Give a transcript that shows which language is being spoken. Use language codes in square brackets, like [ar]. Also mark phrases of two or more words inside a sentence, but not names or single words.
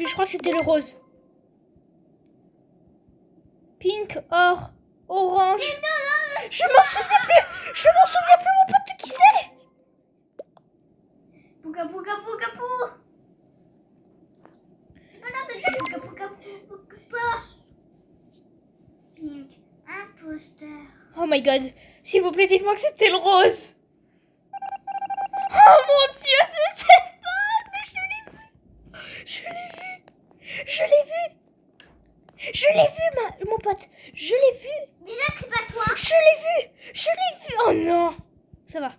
[fr] Je crois que c'était le rose. [en] Pink, or, orange. [fr] Je m'en souviens plus. Je m'en souviens plus, mon pote. Qui c'est? Pouka, pouka, pouka, pou. C'est pas l'heure de dire pouka, pouka, pouka, pouka. Pink. Imposteur. [en] Oh my god. [fr] S'il vous plaît, dites-moi que c'était le rose. Oh mon Dieu, c'était pas... Mais je l'ai vu. Je l'ai vu. Je l'ai vu. Je l'ai vu, mon pote. Je l'ai vu. Déjà, c'est pas toi. Je l'ai vu. Je l'ai vu. Oh non. Ça va.